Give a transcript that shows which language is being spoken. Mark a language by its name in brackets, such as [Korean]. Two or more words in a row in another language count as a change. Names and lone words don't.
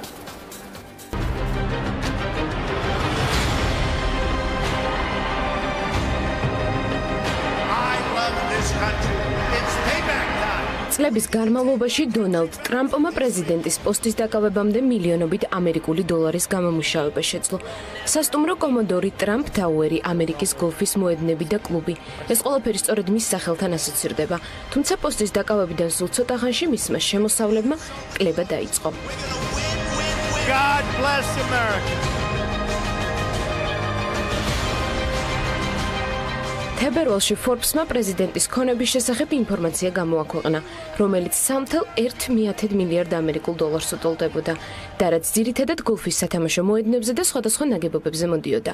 [Georgian] წლების განმავლობაში დონალდ ტრამპმა პრეზიდენტის პოსტის დაკავებამდე მილიონობით ამერიკული დოლარის გამომუშავება შეძლო. სასტუმრო კომოდორი ტრამპ ტაუერი, ამერიკის გოლფის მოედნები და კლუბი. ეს ყველაფერი სწორედ მის სახელთან ასოცირდება. თუმცა პოსტის დაკავებიდან სულ ცოტა ხანში მისმა შემოსავლებმა კლება დაიწყო. [English] God bless America. [Georgian] თებერვალში Forbes-მა პრეზიდენტის ქონების შესახებ ინფორმაცია გამოაქვეყნა, რომელიც 3.1 მილიარდ ამერიკულ დოლარს უტოლდებოდა და რაც ძირითადად გოლფის სათამაშო მოედნებზე და სხვადასხვა ნაგებობებზე მოდიოდა.